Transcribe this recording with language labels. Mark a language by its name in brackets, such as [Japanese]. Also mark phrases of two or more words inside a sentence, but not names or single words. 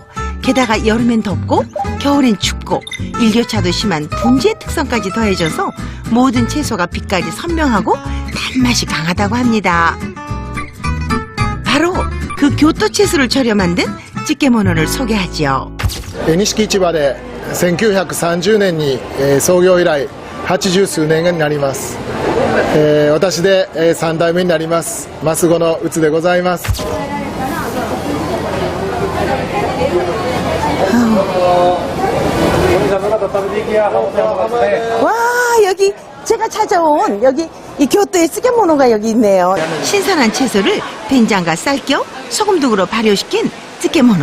[Korean] 게다가 여름엔 덥고 겨울엔 춥고 일교차도 심한 분지의 특성까지 더해져서 모든 채소가 빛깔이 선명하고 단맛이 강하다고 합니다. 바로 그 교토 채소를 절여 만든 찌개모노를 소개하지요. [Japanese] 錦市場で1930年に創業以来80数年になります。私で3代目になります増後のうつでございます。 [Korean] 와, 여기 제가 찾아온 여기 이 교토의 찌개모노가 여기 있네요. 신선한 채소를 된장과 쌀겨, 소금등으로 발효시킨 찌개모노.